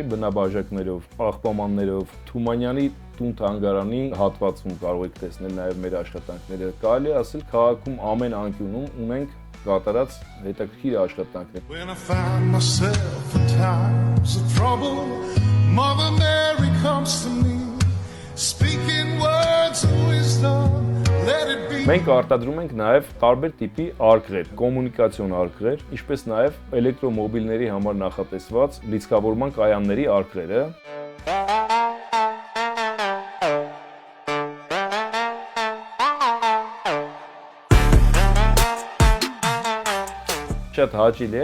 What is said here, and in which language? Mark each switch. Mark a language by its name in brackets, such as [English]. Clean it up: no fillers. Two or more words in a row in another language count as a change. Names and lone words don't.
[Armenian] բնաբաժակներով, աղբամաններով, Թումանյանի տուն-թանգարանի հատվածում կարող եք տեսնել նաև մեր աշխատանքները։ Կարելի է ասել քաղաքում ամեն անկյունում ունենք կատարած հետաքրքիր աշխատանքներ։ [English] When I find myself in times of trouble, Mother Mary comes to me, speaking words of wisdom. [Armenian] Մենք արտադրում ենք նաև տարբեր տիպի արկղեր, կոմունիկացիոն արկղեր, ինչպես նաև էլեկտրոմոբիլների համար նախատեսված լիցքավորման կայանների արկղերը։ Շատ հաճելի